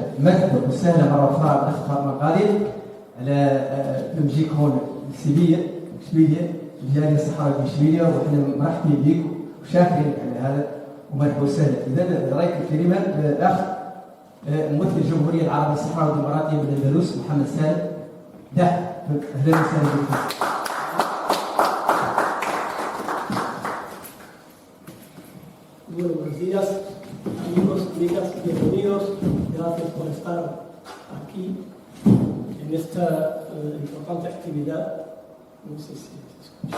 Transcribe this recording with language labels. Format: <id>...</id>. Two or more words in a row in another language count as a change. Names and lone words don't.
<ar>مرحبا وسهلا مرة أخرى بالأخت فاطمة الغالي على تمجيك هون في إشبيلية الجالية الصحراوية في إشبيلية، وإحنا مرحبين بك وشاكرين على هذا ومرحبا وسهلا. إذا رأيك الكلمة الأخ ممثل الجمهورية العربية الصحراوية الديمقراطية من الأندلس محمد سالم. أهلا وسهلا بكم.</ar> <es>Buenos días, amigos, amigas, bienvenidos. Gracias por estar aquí en esta importante actividad. No sé si se escucha.</es>